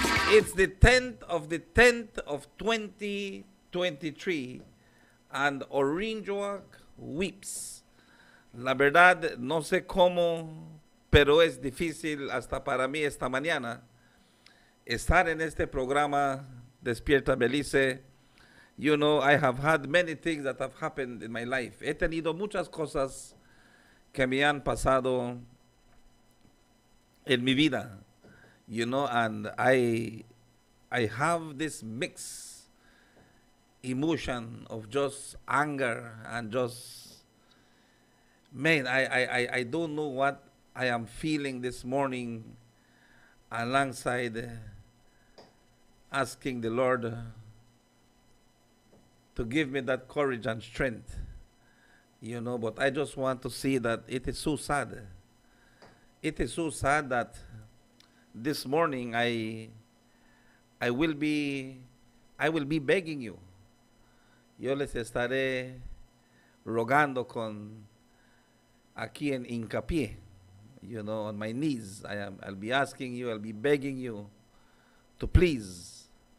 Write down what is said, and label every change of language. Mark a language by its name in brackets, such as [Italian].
[English] It's the 10th of 2023 and Orange Walk weeps. [Spanish] La verdad, no sé cómo, pero es difícil hasta para mí esta mañana estar en este programa Despierta Belice. [English] You know, I have had many things that have happened in my life. [Spanish] He tenido muchas cosas que me han pasado en mi vida. [English] You know, and I have this mixed emotion of just anger and just, man, I don't know what I am feeling this morning, alongside asking the Lord to give me that courage and strength, you know, but I just want to see that it is so sad. It is so sad that this morning I will be begging you. [Spanish] Yo les estaré rogando aquí en hincapié. [English] You know, on my knees, I'll be asking you, I'll be begging you to please,